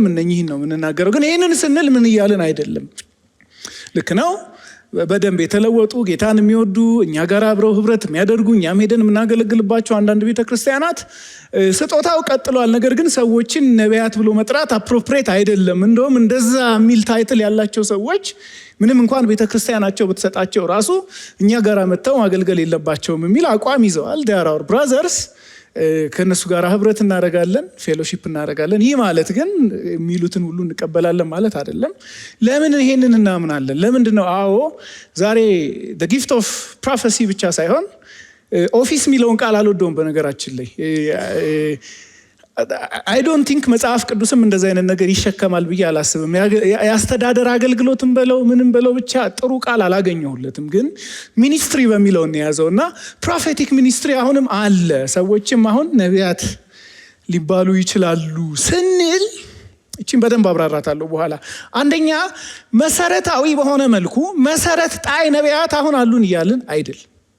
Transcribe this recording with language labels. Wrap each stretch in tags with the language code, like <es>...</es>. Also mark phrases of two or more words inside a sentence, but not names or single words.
<am>እነኚህን ነው የምንናገረው። ግን ይህንን ስንል ምን እያልን አይደለም? ልክ ነው። በደንብ የተለወጡ ጌታን የሚወዱ እኛ ጋር አብረው ህብረት የሚያደርጉ እኛም ሄደን የምናገለግልባቸው አንዳንድ ቤተክርስቲያናት ስጦታው ቀጥሏል። ነገር ግን ሰዎችን ነቢያት ብሎ መጥራት አፕሮፕሬት አይደለም። እንደውም እንደዛ የሚል ታይትል ያላቸው ሰዎች ምንም እንኳን ቤተክርስቲያናቸው ብትሰጣቸው ራሱ እኛ ጋር መጥተው ማገልገል የለባቸውም የሚል አቋም ይዘዋል።</am> <en>they are our brothers።</en> <am>ከነሱ ጋር ህብረት እናደርጋለን፣ ፌሎሺፕ እናደርጋለን። ይህ ማለት ግን የሚሉትን ሁሉ እንቀበላለን ማለት አይደለም። ለምን ይሄንን እናምናለን? ለምንድን ነው? አዎ፣ ዛሬ</am> <en>the gift of prophecy</en> <am>ብቻ ሳይሆን ኦፊስ የሚለውን ቃል አልወደውም በነገራችን ላይ።</am> <en>I don't</en> <am>ቲንክ መጽሐፍ ቅዱስም እንደዚህ አይነት ነገር ይሸከማል ብዬ አላስብም። የአስተዳደር አገልግሎትም በለው ምንም በለው ብቻ ጥሩ ቃል አላገኘሁለትም። ግን ሚኒስትሪ በሚለው የያዘው እና</am> <en>prophetic ministry</en> <am>አሁንም አለ። ሰዎችም አሁን ነቢያት ሊባሉ ይችላሉ ስንል እቺን በደንብ አብራራታለሁ በኋላ። አንደኛ መሰረታዊ በሆነ መልኩ መሰረት ጣይ ነቢያት አሁን አሉን እያልን አይደለም።</am>